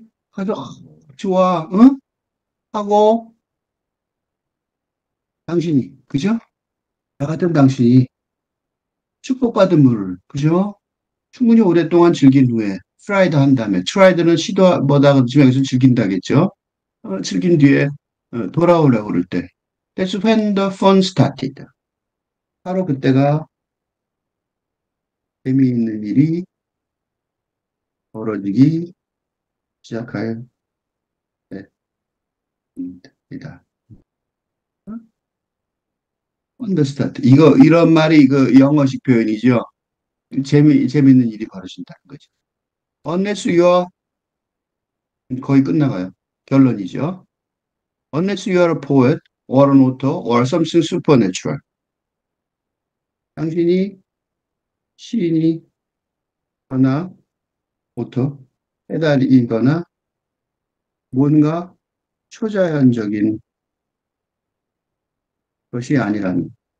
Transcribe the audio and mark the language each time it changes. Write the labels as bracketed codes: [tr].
[ko] 가서, 좋아, 응? 하고, 당신이, 그죠? 나 같은 당신이 축복받은 물을, 그죠? 충분히 오랫동안 즐긴 후에, 프라이드 한 다음에, 트라이드는 시도보다 그렇지만 여기서 즐긴다겠죠? 즐긴 뒤에 돌아오려고 그럴 때. [en] That's when the fun started. [ko] 바로 그때가 재미있는 일이 벌어지기 시작할 때입니다. 언더스타트. 이런 말이 그 영어식 표현이죠. 재미있는 일이 벌어진다는 거죠. [en] Unless you're, [ko] 거의 끝나가요. 결론이죠. [en] Unless you're a poet or an author or something supernatural. [ko] 당신이 시인이거나 오터, 해달이거나 뭔가 초자연적인 것이 아니라는.